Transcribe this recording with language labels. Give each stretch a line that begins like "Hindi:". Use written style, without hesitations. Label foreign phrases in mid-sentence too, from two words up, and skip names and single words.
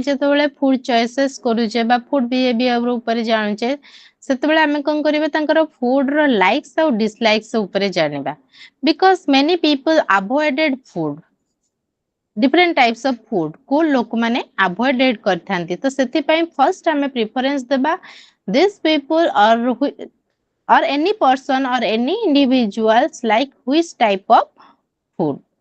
Odia: ଯେତେବେଳେ
English: food choices
Odia: କରୁଛେ ବା
English: food behaviour
Odia: ଉପରେ ଜାଣୁଛେ ସେତେବେଳେ ଆମେ କଣ କରିବା, ତାଙ୍କର ଫୁଡ ର ଲାଇକ୍ସ ଆଉ ଡିସଲାଇକ୍ସ ଉପରେ ଜାଣିବା।
English: because many people avoided food, different types of food
Odia: କୁ ଲୋକମାନେ ଆଭଏଡେଡ କରିଥାନ୍ତି, ତ ସେଥିପାଇଁ ଫର୍ଷ୍ଟ ଆମେ ପ୍ରିଫରେନ୍ସ ଦେବା
English: this people or any person or any individuals like which type of food.